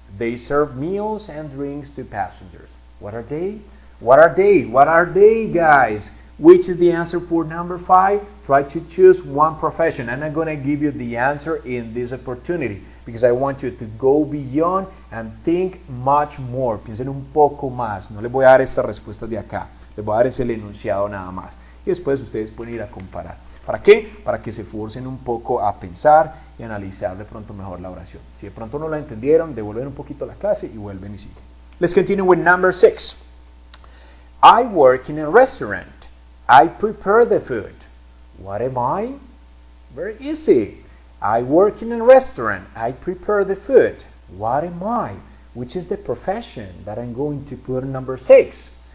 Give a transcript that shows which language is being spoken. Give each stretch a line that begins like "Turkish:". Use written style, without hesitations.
English: They serve meals and drinks to passengers. What are they? What are they? What are they, guys? Which is the answer for number 5? Try to choose one profession. And I'm going to give you the answer in this opportunity because I want you to go beyond and think much more.
Spanish: Piensen un poco más. No les voy a dar esta respuesta de acá. Les voy a dar ese enunciado nada más. Y después ustedes pueden ir a comparar. ¿Para qué? Para que se forcen un poco a pensar y analizar de pronto mejor la oración. Si de pronto no la entendieron, devuelven un poquito la clase y vuelven y siguen.
English: Let's continue with number 6. I work in a restaurant. I prepare the food. What am I? Very easy. I work in a restaurant. I prepare the food. What am I? Which is the profession that I'm going to put in number 6.